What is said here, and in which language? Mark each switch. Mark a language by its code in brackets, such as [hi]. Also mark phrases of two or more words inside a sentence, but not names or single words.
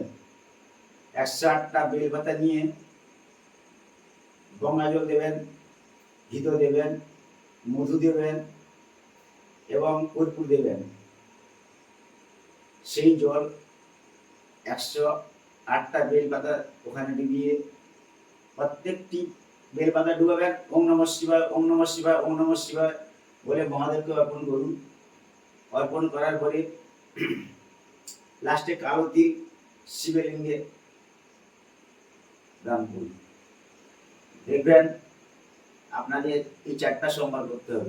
[bn] 108টা বেলপাতা নিয়ে গঙ্গা জল দেবেন, ঘিত দেবেন, মধু দেবেন এবং কর্পূর দেবেন। সেই জল 108টা বেলপাতা ওখানে ডুবিয়ে প্রত্যেকটি বেলপাতা ডুবাবেন। [sa] ওম নমঃ শিবায়, ওম নমঃ শিবায়, ওম নমঃ শিবায় [bn] বলে মহাদেবকে অর্পণ করুন। অর্পণ করার পরে লাস্টে কালো তিল শিবলিঙ্গে দান করুন। দেখবেন আপনাদের এই 4টা সোমবার করতে হবে।